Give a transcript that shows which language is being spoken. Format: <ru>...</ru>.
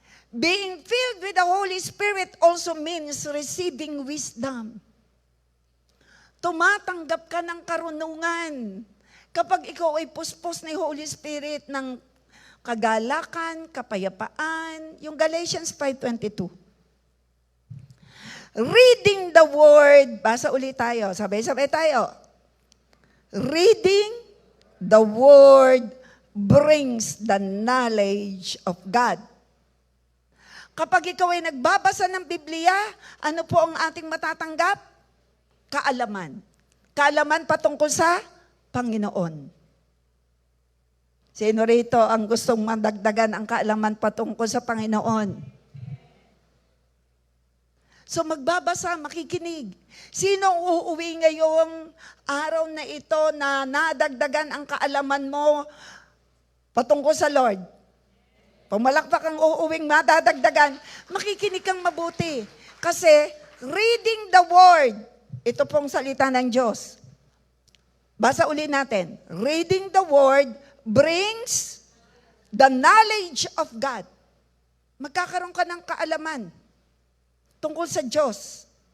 <en>Being filled with the Holy Spirit also means receiving wisdom.</en> <tl>Tumatanggap ka ng karunungan. Kapag ikaw ay puspos ni Holy Spirit ng kagalakan, kapayapaan, yung Galatians 5:22.</tl> <en>Reading the Word,</en> <tl>basa ulit tayo, sabay-sabay tayo.</tl> <en>Reading the Word brings the knowledge of God.</en> <tl>Kapag ikaw ay nagbabasa ng Biblia, ano po ang ating matatanggap? Kaalaman. Kaalaman patungkol sa Panginoon. Sino rito ang gustong madagdagan ang kaalaman patungkol sa Panginoon? So magbabasa, makikinig. Sino uuwi ngayong araw na ito na nadagdagan ang kaalaman mo patungkol sa Lord? Pumalakpak ang uuwing madadagdagan, makikinig kang mabuti. Kasi</tl> <en>reading the Word,</en> <tl>ito pong salita ng Diyos. Basa uli natin.</tl> <en>Reading the Word brings the knowledge of God.</en> <tl>Magkakaroon ka ng kaalaman tungkol sa Diyos.</tl>